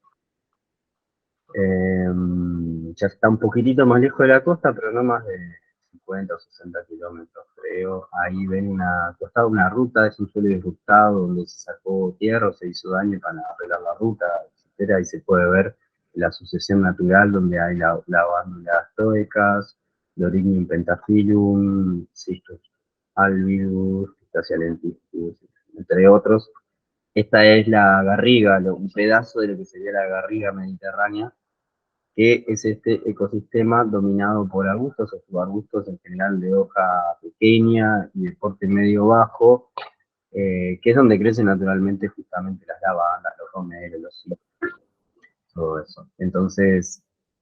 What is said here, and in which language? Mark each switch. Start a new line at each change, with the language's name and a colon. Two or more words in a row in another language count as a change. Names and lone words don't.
Spanish: Ya está un poquitito más lejos de la costa, pero no más de 50 o 60 kilómetros, creo. Ahí ven costado una ruta, es un suelo disruptado donde se sacó tierra o se hizo daño para arreglar la ruta, etcétera. Ahí se puede ver la sucesión natural donde hay lavándula stoecas, Lorignium pentaphyllum, Cistus albidus, Pistacia lenticus, entre otros. Esta es la garriga, un pedazo de lo que sería la garriga mediterránea, que es este ecosistema dominado por arbustos o subarbustos, en general de hoja pequeña y de porte medio bajo, que es donde crecen naturalmente justamente las lavandas, los romeros, los cítricos, todo eso.